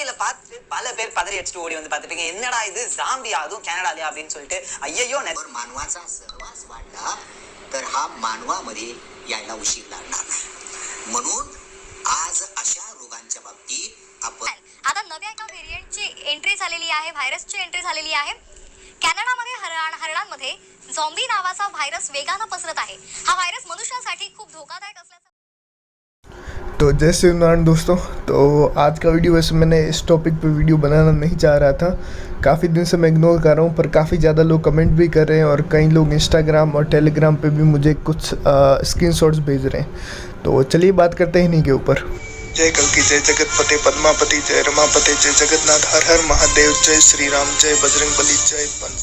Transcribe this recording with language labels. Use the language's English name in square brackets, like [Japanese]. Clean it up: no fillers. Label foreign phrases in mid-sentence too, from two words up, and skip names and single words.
[Tamil] பார்த்து பல பேர் பதறி அடிச்சுட்டு ஓடி வந்து பார்த்துட்டு என்னடா இது ஜாம்பி அதுவும் கனடாலயா அப்படின்னு சொல்லிட்டு ஐயோ [Marathi] मानवाचा सहवास वाढला तर हा मानवामध्ये यायला उशीर लागणार नाही. म्हणून आज अशा रोगांच्या बाबतीत आपण आता नव्या एका व्हेरियंटची एंट्री झालेली आहे, व्हायरसची एंट्री झालेली आहे. कॅनडामध्ये हरणांमध्ये झॉम्बी नावाचा व्हायरस वेगानं पसरत आहे. हा व्हायरस मनुष्यासाठी खूप धोकादायक असल्याचं. [Hindi] तो जय श्री नारायण दोस्तों, तो आज का वीडियो वैसे मैंने इस टॉपिक पे वीडियो बनाना नहीं चाह रहा था. काफ़ी दिन से मैं इग्नोर कर रहा हूँ, पर काफ़ी ज़्यादा लोग कमेंट भी कर रहे हैं और कई लोग इंस्टाग्राम और टेलीग्राम पे भी मुझे कुछ स्क्रीनशॉट्स भेज रहे हैं. तो चलिए बात करते हैं इन्हीं के ऊपर. जय कल्कि, जय जगतपते पद्मापति, जय रमापते, जय जगन्नाथ, हर हर महादेव, जय श्री राम, जय बजरंगबली, जय पंच.